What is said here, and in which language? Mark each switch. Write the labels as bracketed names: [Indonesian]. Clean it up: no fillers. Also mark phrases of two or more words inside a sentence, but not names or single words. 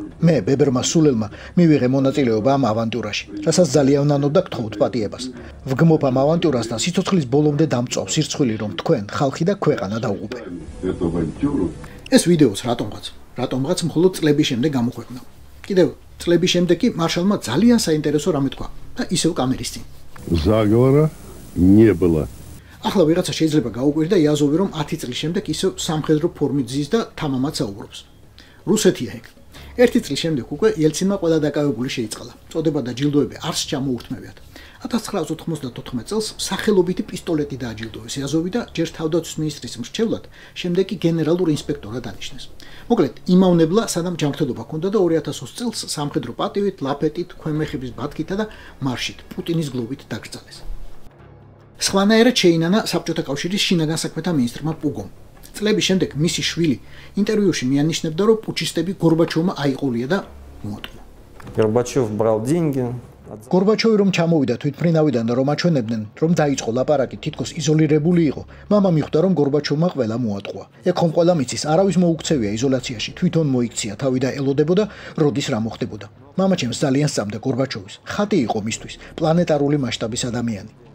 [Georgian] მე ბებერმა სულელმა მივიღე მონაწილეობა ამ ავანტიურაში, რასაც ძალიან ნანობდა გთხოვთ პატიებას. ვგმობ ამ ავანტიურას და სიცოცხლის ბოლომდე დამწვავ სირცხვილი რომ თქვენ, ხალხი და ქვეყანა დაუღუპე. ეს ვიდეოც რატომღაც მხოლოდ წლების შემდეგ გამოქვეყნა. კიდევ წლების შემდეგ კი მარშალმა ძალიან საინტერესო რამე თქვა და ისევ კამერის წინ. [Russian] Заговора не было. [Georgian] ახლა ვიღაცა შეიძლება გაუკვირდა იაზოვი რომ 10 წლის შემდეგ ისევ სამხედრო ფორმით ზის და თამამად საუბრობს. რუსეთია ეგ. 1 წლის შემდეგ უკვე ელცინმა ყველა დაკავებული შეიწყალა. წოდება და ჯილდოები არც ჩამოურთმევიათ. 1994 წელს სახელობითი პისტოლეტი დააჯილდოვეს იაზოვი და ჯერ თავდაცვის მინისტრის მრჩევლად, შემდეგ კი გენერალურ ინსპექტორად დანიშნეს. მოკლედ, იმავნებლა სანამ ჯანმრთელობა ჰქონდა და 2020 წელს სამხედრო პატივით, ლაფეტით, ქვემეხების ბათქითა და მარშით პუტინის გლოვით დაკრძალეს. სხვანაირად შეინანა საბჭოთა კავშირის შინაგან საქმეთა მინისტრმა პუგომ. წლების შემდეგ მისი შვილი ინტერვიუში მიანიშნებდა, რომ პუჩისტები გორბაჩოვმა აიყოლია და მოატყუა. [Russian] Горбачев брал деньги. [Georgian] გორბაჩოვი რომ ჩამოვიდა თვითმფრინავიდან და რომ აჩვენებდნენ, რომ დაიწყო ლაპარაკი თითქოს იზოლირებული იყო, მამა მიხვდა, რომ გორბაჩოვმა ყველა მოატყუა. ეგ ხომ ყველა მიცის, არავის მოუქცევია იზოლაციაში, თვითონ მოიქცია თავი და ელოდებოდა, როდის რა მოხდებოდა. მამა ჩემს ძალიან სწამდა გორბაჩოვის. ხატი იყო მისთვის, პლანეტარული მასშტაბის ადამიანი.